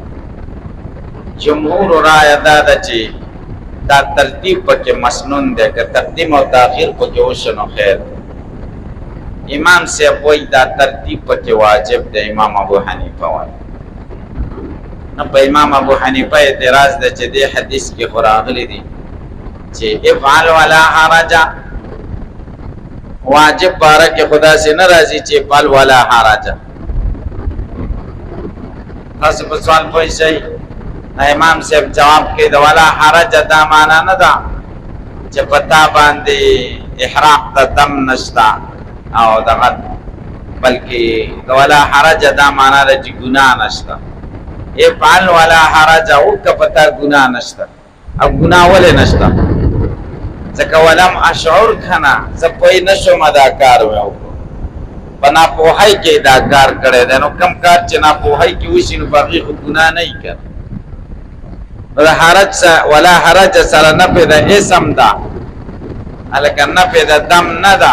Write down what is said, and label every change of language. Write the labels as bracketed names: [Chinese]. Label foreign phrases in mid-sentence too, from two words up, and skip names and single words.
[Pashto] جمهور رایه دا ده چې دا ترتیب پکې مسنون دی، که تقدیم او تاخیر پکې وشو نو خیر. امام صاحب وایي دا ترتیب پکې واجب دی، امام ابو حنیفه وایي. نو په امام ابو حنیفه اعتراض ده چې دې حدیث کې خو راغلی دي چې [Arabic] افعل ولا حرج، [Pashto] واجب باره کې [Urdu] خدا سے [Pashto] ناراضي چې بل [Arabic] ولا حرج. [Pashto] تاسو په سوال پوه شئ. امام صاحب جواب کې د [Arabic] ولا حرج [Pashto] دا معنا نه ده چې پتا باندې احراق د دم نشتا او دغه، بلکې د [Arabic] ولا حرج [Pashto] دا معنا ده چې ګناه نشتا. [Arabic] افعل ولا حرج [Pashto] او کپتا ګناه نشتا. او ګناه ولې نشتا؟ ځکه [Arabic] ولم اشعر [Pashto] کنا زه پوه نشم دا کار مې وکړو، په ناپوهۍ کې دا کار کړی دی. نو کم کار چې ناپوهۍ کې وشي نو باقي خو ګناه نه وي که نو د حرج [Arabic] ولا حرج [Pashto] سره نفې د اسم ده، هلکه نفې د دم نه ده.